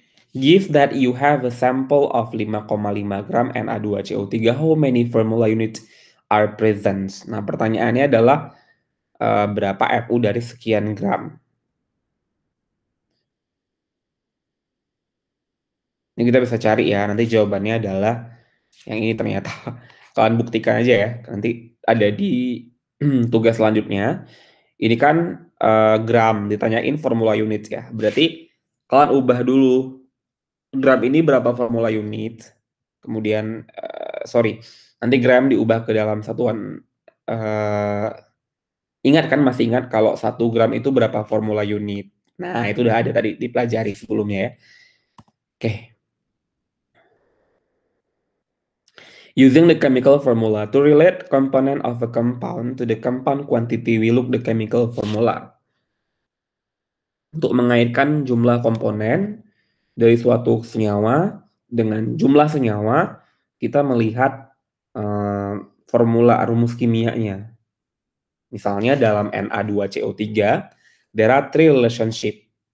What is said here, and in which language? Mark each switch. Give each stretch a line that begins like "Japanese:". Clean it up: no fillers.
English: Give that you have a sample of 5,5 gram Na2CO3, how many formula units are present?
Indonesian: Nah, pertanyaannya adalah berapa Fu dari sekian gram? Ini kita bisa cari ya, nanti jawabannya adalah yang ini ternyata. Kalian buktikan aja ya, nanti ada di tugas selanjutnya. Ini kan gram, ditanyain formula unit ya. Berarti kalian ubah dulu, gram ini berapa formula unit, kemudian, nanti gram diubah ke dalam satuan, ingat kan, masih ingat kalau 1 gram itu berapa formula unit? Nah, itu udah ada tadi dipelajari sebelumnya ya. Oke.
English: Using the chemical formula to relate component of a compound to the compound quantity, we look the chemical formula.
Indonesian: Untuk mengaitkan jumlah komponen dari suatu senyawa dengan jumlah senyawa, kita melihat formula rumus kimianya. Misalnya dalam
English: Na2CO3, there are 3 relationship.